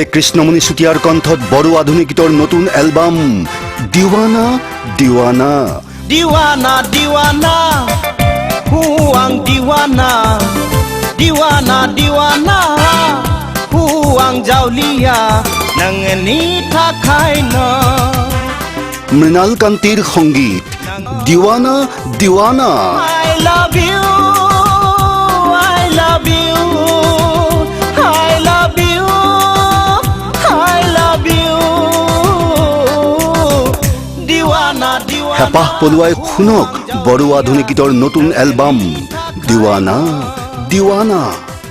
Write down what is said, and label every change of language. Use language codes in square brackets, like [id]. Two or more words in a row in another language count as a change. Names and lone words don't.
[as] কৃষ্ণমণি চুতীয়াৰ কণ্ঠত বড়ো আধুনিক গীতৰ নতুন এলবাম দিৱানা দিৱানা [brx] Diwana, diwana, huang diwana, Diwana diwana huang jaulia nangeni thakai no [as] মৃণাল কান্তিৰ সংগীত দিৱানা দিৱানা [en] I love you I love you I love you I love you [brx] diwana diwana [as] হেঁপাহ পলুৱাই শুনক বড়ো আধুনিক গীতৰ নতুন এলবাম দিৱানা দিৱানা